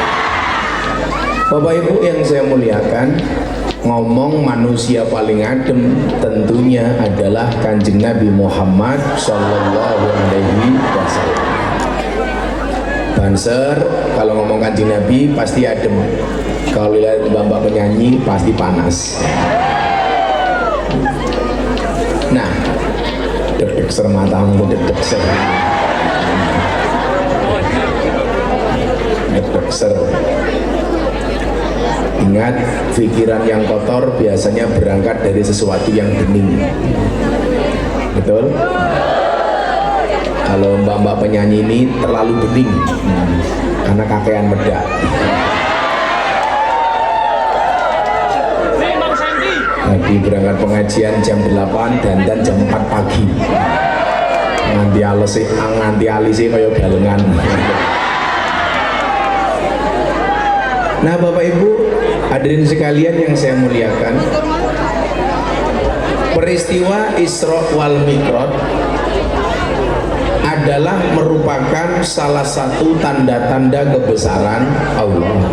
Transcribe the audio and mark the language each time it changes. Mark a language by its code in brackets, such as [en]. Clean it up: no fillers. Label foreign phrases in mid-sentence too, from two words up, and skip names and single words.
[id] Bapak Ibu yang saya muliakan, ngomong manusia paling adem tentunya adalah Kanjeng Nabi Muhammad [ar] صلى الله عليه وسلم. [id] Banser kalau ngomong Kanjeng Nabi pasti adem, kalau lihat mbak-mbak penyanyi pasti panas. Nah, [jv] deg-deg ser matamu, deg-deg ser, deg-deg ser. [id] Ingat, pikiran yang kotor biasanya berangkat dari sesuatu yang bening. Betul? Kalau mbak-mbak penyanyi ini terlalu bening, karena [jv] kakean medak. [id] Tadi berangkat pengajian jam 8 dan jam 4 pagi. [jv] Nganti alisi kaya balengan. [id] Nah Bapak Ibu, Hadirin sekalian yang saya muliakan, peristiwa Isra wal Mi'raj adalah merupakan salah satu tanda-tanda kebesaran Allah.